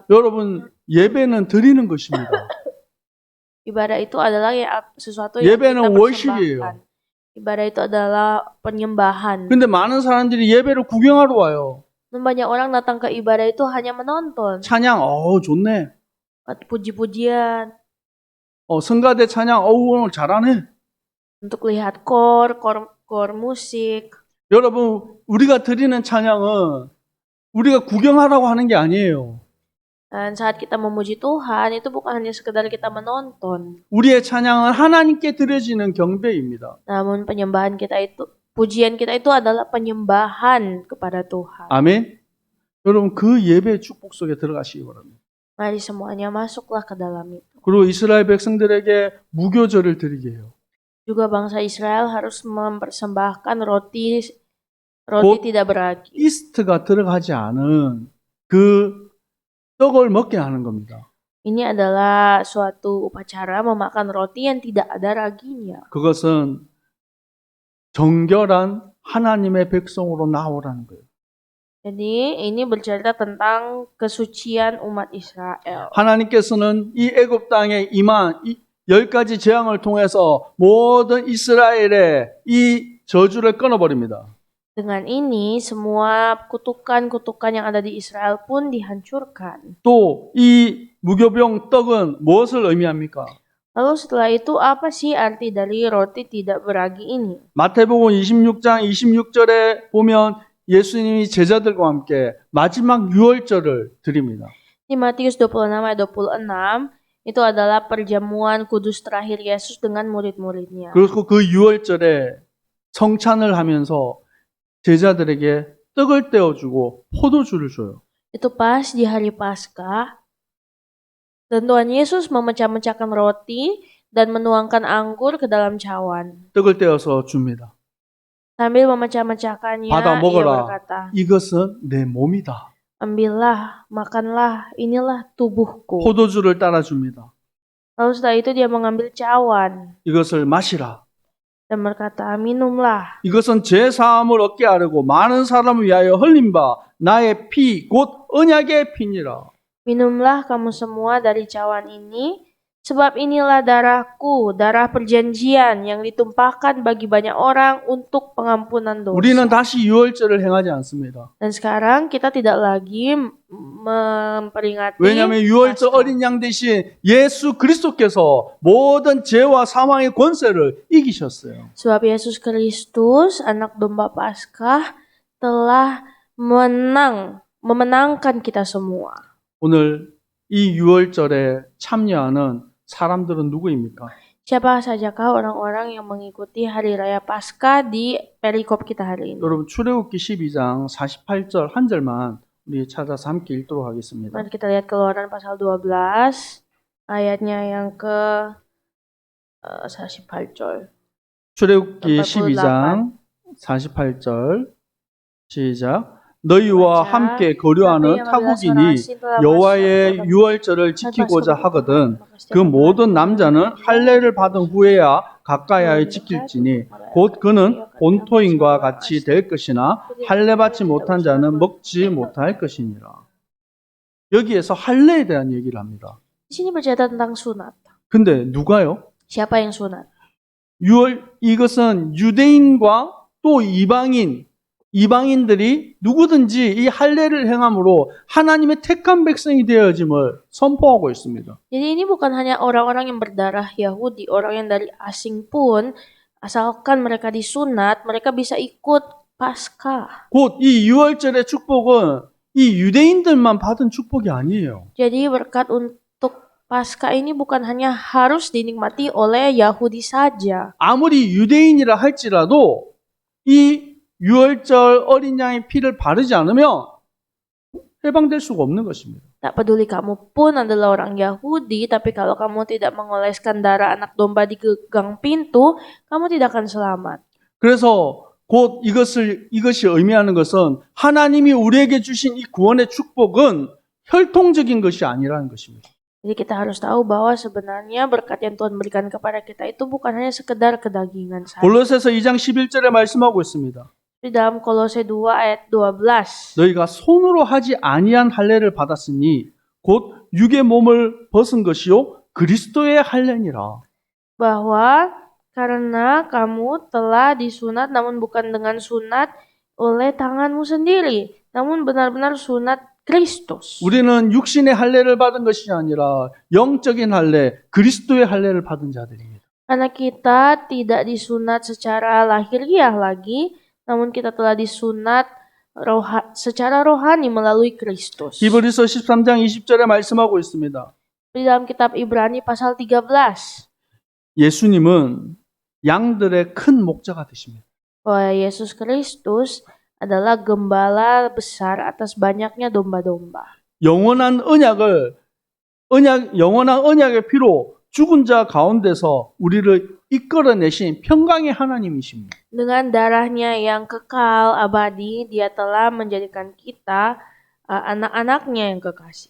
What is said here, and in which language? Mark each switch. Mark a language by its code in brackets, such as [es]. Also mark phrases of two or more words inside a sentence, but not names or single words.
[ko] 여러분, 예배는 드리는 것입니다. [id] Ibadah itu adalah sesuatu yang kita [ko] 예배는 월십이에요. [id] persembahkan. Ibadah itu adalah penyembahan. [ko] 근데 많은 사람들이 예배를 구경하러 와요. [id] Dan banyak orang datang ke ibadah itu hanya menonton. [ko] 찬양, 좋네. [id] Puji-pujian. [ko] 성가대 찬양, 오늘 잘하네. [id] Untuk lihat kor musik. [ko] 여러분, 우리가 드리는 찬양은 우리가 구경하라고 하는 게 아니에요. [id] Dan saat kita memuji Tuhan, itu bukan hanya sekedar kita menonton. [ko] 우리의 찬양은 하나님께 드려지는 경배입니다. [id] Namun penyembahan kita itu, pujian kita itu adalah penyembahan kepada Tuhan. [ko] 아멘. 여러분, 그 예배의 축복 속에 들어가시기 바랍니다. [id] Mari semuanya masuklah ke dalam itu. [ko] 그리고 이스라엘 백성들에게 무교절을 드리게 해요. [id] Juga bangsa Israel harus mempersembahkan roti tidak beragi. [ko] 이스트가 들어가지 않은 그 떡을 먹게 하는 겁니다. [id] Ini adalah suatu upacara memakan roti yang tidak ada raginya. [ko] 그것은 정결한 하나님의 백성으로 나오라는 거예요. [id] Jadi ini bercerita tentang kesucian umat Israel. [ko] 하나님께서는 이 애굽 땅에 임한 이 10가지 재앙을 통해서 모든 이스라엘의 이 저주를 끊어버립니다. [id] Dengan ini semua kutukan-kutukan yang ada di Israel pun dihancurkan. [ko] 또 이 무교병 떡은 무엇을 의미합니까? [id] Lalu setelah itu apa sih arti dari roti tidak beragi ini? [ko] 마태복음 26장 26절에 보면 예수님이 제자들과 함께 마지막 유월절을 드립니다. [id] Di Matius 26 ayat 26 itu adalah perjamuan kudus terakhir Yesus dengan murid-muridnya. [ko] 그리고 그 유월절에 성찬을 하면서 제자들에게 떡을 떼어주고 포도주를 줘요. [id] Itu pas di hari Paskah, dan Tuhan Yesus memecah-mecahkan roti dan menuangkan anggur ke dalam cawan. [ko] 떡을 떼어서 줍니다. [id] Sambil memecah-mecahkannya, [ko] 받아 [id] ia [ko] 먹어라. [id] berkata, [ko] 이것은 내 몸이다. [id] ambillah, makanlah, inilah tubuhku. [ko] 포도주를 따라줍니다. [id] Lalu setelah itu dia mengambil cawan. [ko] 이것을 마시라. [id] dan berkata, minumlah. [ko] 이것은 제 사함을 얻게 하려고 많은 사람을 위하여 흘린 바 나의 피 곧 언약의 피니라. [id] Minumlah kamu semua dari cawan ini, sebab inilah darahku, darah perjanjian yang ditumpahkan bagi banyak orang untuk pengampunan dosa. [ko] 우리는 다시 유월절을 행하지 않습니다. [id] Dan sekarang kita tidak lagi memperingati [ko] 왜냐하면 유월절 [id] Paskah. [ko] 어린 양 대신 예수 그리스도께서 모든 죄와 사망의 권세를 이기셨어요. [id] Sebab Yesus Kristus, anak domba Paskah, telah memenangkan kita semua. [ko] 오늘 이 유월절에 참여하는 사람들은 누구입니까? [id] Siapa sajakah orang-orang yang mengikuti hari raya Paskah di perikop kita hari ini? [ko] 여러분 출애굽기 12장 48절 한 절만 우리 찾아서 함께 읽도록 하겠습니다. [id] Mari kita lihat Keluaran pasal 12 ayatnya yang ke 48절. [ko] 출애굽기 12장 48절 시작. 너희와 함께 거류하는 타국인이 여호와의 유월절을 지키고자 하거든 그 모든 남자는 할례를 받은 후에야 가까이하여 지킬지니 곧 그는 본토인과 같이 될 것이나 할례 받지 못한 자는 먹지 못할 것이니라. 여기에서 할례에 대한 얘기를 합니다. [id] Di sini bercerita tentang sunat. [ko] 근데 누가요? [id] Siapa yang sunat? [ko] 이것은 유대인과 또 이방인들이 누구든지 이 할례를 행함으로 하나님의 택한 백성이 되어짐을 선포하고 있습니다. [id] Jadi ini bukan hanya orang-orang yang berdarah Yahudi, orang yang dari asing pun, asalkan mereka disunat, mereka bisa ikut Paskah. [ko] 곧 이 유월절의 축복은 이 유대인들만 받은 축복이 아니에요. [id] Jadi berkat untuk Paskah ini bukan hanya harus dinikmati oleh Yahudi saja. [ko] 아무리 유대인이라 할지라도 이 유월절 어린 양의 피를 바르지 않으면 해방될 수가 없는 것입니다. [id] Tak peduli kamu pun adalah orang Yahudi, tapi kalau kamu tidak mengoleskan darah anak domba di gang pintu, kamu tidak akan selamat. [ko] 그래서 곧 이것이 의미하는 것은 하나님이 우리에게 주신 이 구원의 축복은 혈통적인 것이 아니라는 것입니다. [id] Jadi kita harus tahu bahwa sebenarnya berkat yang Tuhan berikan kepada kita itu bukan hanya sekedar kedagingan saja. [ko] 골로새서 2장 11절에 말씀하고 있습니다. [id] Di dalam Kolose 2 ayat 12. [ko] 너희가 손으로 하지 아니한 할례를 받았으니 곧 육의 몸을 벗은 것이요 그리스도의 할례니라. [id] Bahwa karena kamu telah disunat namun bukan dengan sunat oleh tanganmu sendiri, namun benar-benar sunat Kristus. [ko] 우리는 육신의 할례를 받은 것이 아니라 영적인 할례, 그리스도의 할례를 받은 자들입니다. [id] Karena kita tidak disunat secara lahiriah lagi, namun kita telah disunat secara rohani melalui Kristus. [ko] 히브리서 13장 20절에 말씀하고 있습니다. [id] Di dalam kitab Ibrani pasal 13. [ko] 예수님은 양들의 큰 목자가 되십니다. [id] Bahwa Yesus Kristus adalah gembala besar atas banyaknya domba-domba. [ko] 영원한 언약의 피로 죽은 자 가운데서 우리를 이끌어내신 평강의 하나님이십니다. [id] Dengan darahnya yang kekal abadi, Dia telah menjadikan kita anak-anaknya yang kekasih.